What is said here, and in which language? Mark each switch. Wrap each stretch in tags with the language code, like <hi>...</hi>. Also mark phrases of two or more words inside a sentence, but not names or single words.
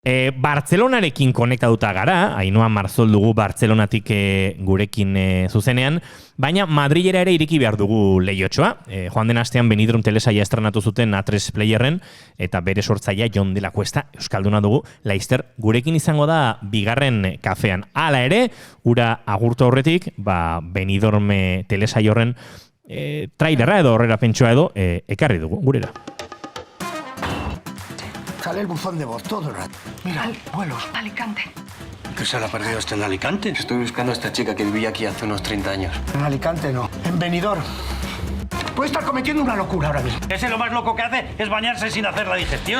<eu>Bartzelonarekin konektatuta gara, Ainhoa Marzol dugu Bartzelonatik gurekin zuzenean, baina Madrilera ere ireki behar dugu lehiotxoa. Joan den astean Benidorm telesaia estrenatu zuten A3 Playerren, eta bere sortzailea Jon de la Cuesta, euskalduna dugu, Laister, gurekin izango da bigarren kafean. Hala ere, ura agurtu aurretik, Benidorm telesaia horren trailerra edo horrera pentsoa edo ekarri dugu, gurera.</eu> <es>Sale el buzón de voz todo el rato. Mira, vuelos. Alicante. ¿Que se la ha perdido este en Alicante? Estoy buscando a esta chica que vivía aquí hace unos 30 años. En Alicante no, en Benidorm. Puede estar cometiendo una locura ahora mismo. Ese lo más loco que hace es bañarse sin hacer la digestión.</es>